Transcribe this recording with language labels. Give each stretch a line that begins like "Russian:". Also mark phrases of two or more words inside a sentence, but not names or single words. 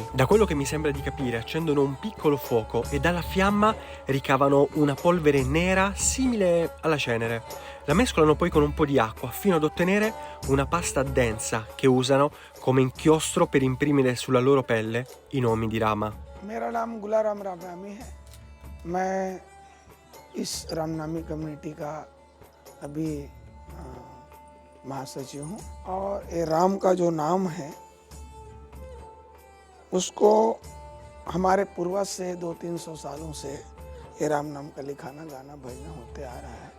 Italian: Da quello che mi sembra di capire, accendono un piccolo fuoco e dalla fiamma ricavano una polvere nera simile alla cenere. La mescolano poi con un po' di acqua fino ad ottenere una pasta densa che usano come inchiostro per imprimere sulla loro pelle i nomi di Rama.
Hindi: मेरा नाम गुलाराम रामनामी है। मैं इस रामनामी कम्युनिटी का अभी महासचिव हूँ और ये राम का जो नाम है उसको हमारे पूर्वज से 200-300 सालों से ये राम नाम का लिखाना गाना भजना होते आ रहा है।